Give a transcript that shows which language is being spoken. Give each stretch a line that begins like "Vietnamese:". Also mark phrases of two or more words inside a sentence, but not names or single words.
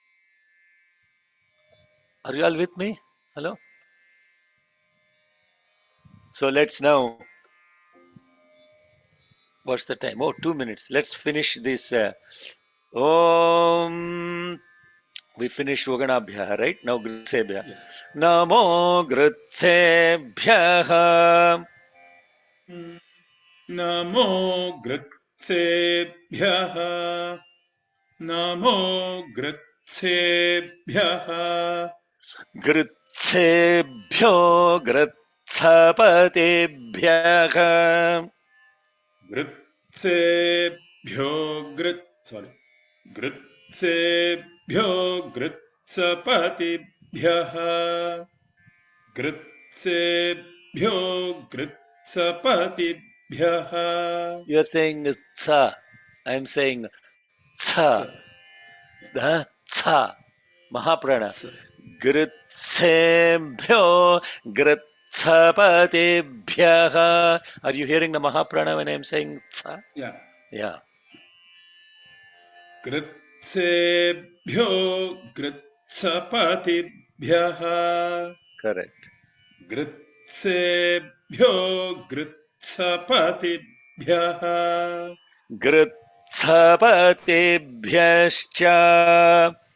English: Are you all with me? Hello? So let's now, what's the time? Oh, 2 minutes. Let's finish this. Om. We finished Vaganabhya, right? Now Gritsebhya. Yes.
Sanskrit: Namo Gritsebhya. Namo Gritsebhyah. Namo Gritsebhyah. Gritsebhyo Gritsapatebhya. Gritsebhyo sorry. Gritsebhyo Gritsapatibhyah. Gritsebhyo Gritsapatibhyah.
English: You are saying tsa. I am saying tsa. Tsa. Mahaprana. Ts.
Sanskrit: Gritsebhyo Gritsapatebhya.
English: Are you hearing the Mahaprana when I am saying tsa? Yeah. Yeah,
Sanskrit: Gritsebhyo Gritsapatibhyah.
English: correct.
Sanskrit: Gritsebhyo Gritsapatibhyah. Gritsapatebhyascha.